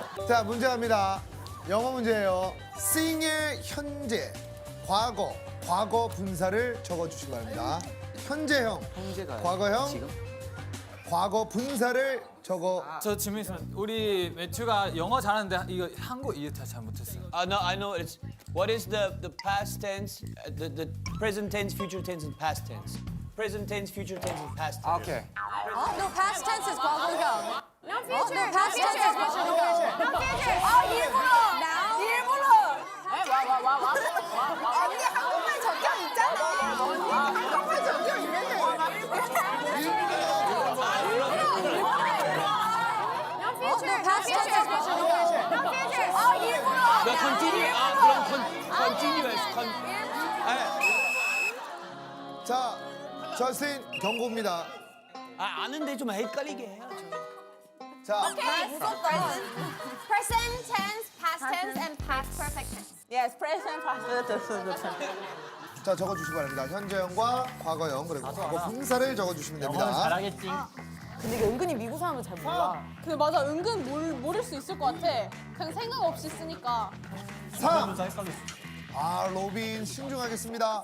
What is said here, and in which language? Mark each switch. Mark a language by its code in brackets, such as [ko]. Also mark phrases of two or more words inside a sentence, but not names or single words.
[ko] 자, 문제 갑니다. 영어 문제예요. sing의 현재, 과거 분사를 적어주시기 바랍니다. 현재형, 과거형, 과거 분사를 적어. 저 질문 있으면 우리 매튜가 영어 잘하는데 이거 한국 이해 잘 못했어요. [en] No, I know it's what is the past tense, the present tense, future tense, and past tense. Present tense, future tense, and past tense. [ko] 오케이. [en] No, past tense is 과거형. No, future. No, past tense is 과거형. No, future. [ko] 일부러. 와. 언니 한국말 적용 있잖아. 언니 한국말 적용 있는데. [en] No, future. past tense is 과거형. No, future. [ko] 일부러. 그럼 continuous. 자, 저스틴 경고입니다. 아는데 좀 헷갈리게 해요. 자, [en] Present tense, past tense, and past perfect tense. Yes, present, past. [ko] 자 적어주시기 바랍니다. 현재형과 과거형 그리고 과거 분사를 적어주시면 됩니다. 잘하겠지. 근데 이게 은근히 미국 사람은 잘 몰라. 근데 맞아, 은근 모를 수 있을 것 같아. 그냥 생각 없이 쓰니까. 3. 로빈 신중하겠습니다.